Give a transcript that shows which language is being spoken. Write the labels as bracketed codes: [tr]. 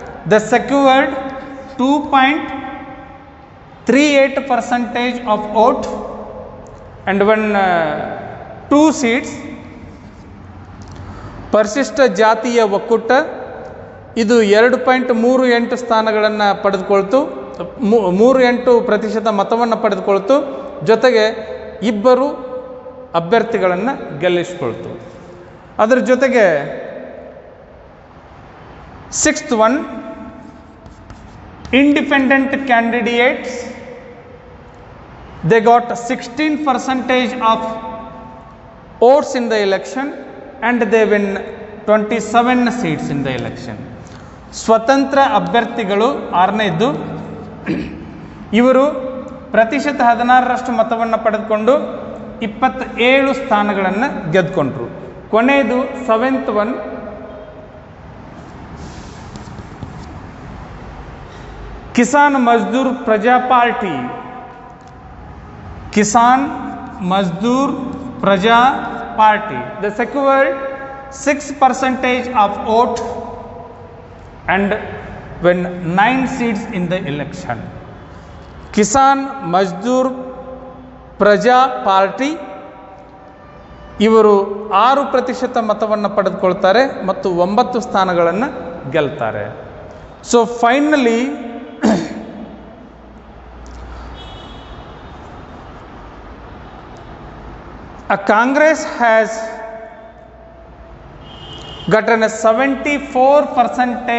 [en] The secured 2.38% of vote and won 2 seats. [kn] ಪರಿಶಿಷ್ಟ ಜಾತಿಯ ಒಕ್ಕೂಟ ಇದು 2.38 ಸ್ಥಾನಗಳನ್ನು ಪಡೆದುಕೊಳ್ತು, 38% ಮತವನ್ನು ಪಡೆದುಕೊಳ್ತು, ಜೊತೆಗೆ 2 ಅಭ್ಯರ್ಥಿಗಳನ್ನು ಗೆಲ್ಲಿಸಿಕೊಳ್ತು. ಅದರ ಜೊತೆಗೆ [en] Sixth one, independent candidates, they got 16% of votes in the election and they win 27 seats in the election. [kn] ಸ್ವತಂತ್ರ ಅಭ್ಯರ್ಥಿಗಳು 6ನೇದ್ದು, ಇವರು ಪ್ರತಿಶತ 16% ಮತವನ್ನು ಪಡೆದುಕೊಂಡು 27 ಸ್ಥಾನಗಳನ್ನು ಗೆದ್ಕೊಂಡ್ರು. ಕೊನೆಯದು 7th ಒನ್, ಕಿಸಾನ್ ಮಜ್ದೂರ್ ಪ್ರಜಾ ಪಾರ್ಟಿ. [en] Kisan Mazdoor Praja Party, the secured 6% of vote and won 9 seats in the election. [kn] Kisan Mazdoor ಪ್ರಜಾ ಪಾರ್ಟಿ ಇವರು 6% ಮತವನ್ನು ಪಡೆದುಕೊಳ್ತಾರೆ ಮತ್ತು 9 ಸ್ಥಾನಗಳನ್ನು ಗೆಲ್ತಾರೆ. [en] so finally a Congress has gotten a 74%